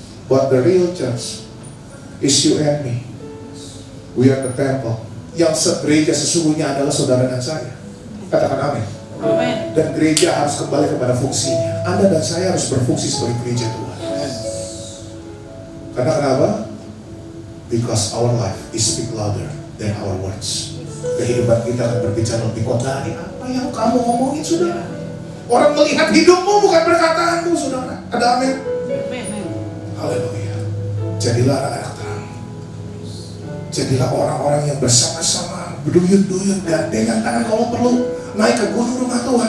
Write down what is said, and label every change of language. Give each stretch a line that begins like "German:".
English: But the real church is you and me. We are the temple.
Indonesian: Yang gereja sesungguhnya adalah saudara dan saya. Katakan amin. Dan gereja harus kembali kepada fungsinya. Anda dan saya harus berfungsi sebagai gereja Tuhan. Karena kenapa?
English: Because our life is speak louder than our words.
Indonesian: Kehidupan kita akan berbicara lebih kuat dari apa yang kamu ngomongin saudara. Orang melihat hidupmu bukan perkataanmu saudara. Ada amin. Haleluya. Jadilah anak-anak terang. Jadilah orang-orang yang bersama-sama berduyun-duyun dan dengan tangan kalau perlu naik ke gunung rumah Tuhan.